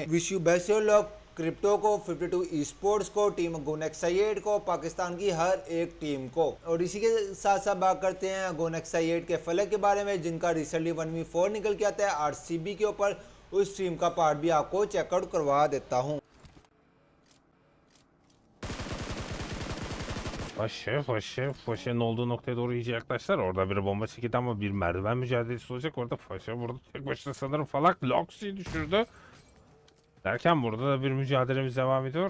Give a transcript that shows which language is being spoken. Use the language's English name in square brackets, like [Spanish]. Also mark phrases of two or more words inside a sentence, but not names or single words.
[English] wish you best your luck [Hindi] क्रिप्टो को, 52 स्पोर्ट्स को, टीम गोनेक्सा 8 को, पाकिस्तान की हर एक टीम को। और इसी के साथ साथ बात करते हैं गोनेक्सा 8 के फलक के बारे में, जिनका रिसेंटली 1v4 निकल के आता है RCB के ऊपर। उस टीम का पार्ट भी आपको चेकआउट करवा देता हूँ। [Turkish] Faşa'nın olduğu noktaya doğru iyice yaklaştılar. Orada bir bomba çekildi ama bir merdiven mücadelesi olacak. Orada Faşa burada tek başına sanırım Falak Loxi'yi düşürdü. Derken burada da bir mücadelemiz devam ediyor.